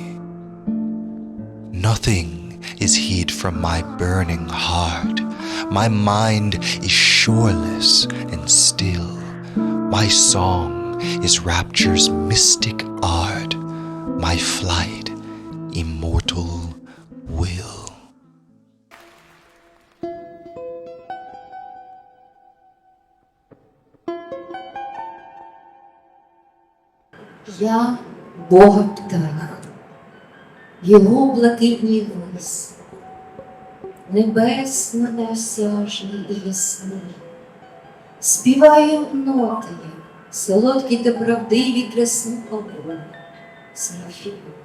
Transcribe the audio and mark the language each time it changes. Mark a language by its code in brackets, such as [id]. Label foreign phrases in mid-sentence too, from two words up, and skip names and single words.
[en] Nothing is hid from my burning heart. My mind is shoreless and still. My song is rapture's mystic art. My flight, immortal will. [uk] Я Бога птах, Його блакитній вис, небесно неосяжний і ясний, співаю ноти, солодкі та правдиві для слуху Серафім.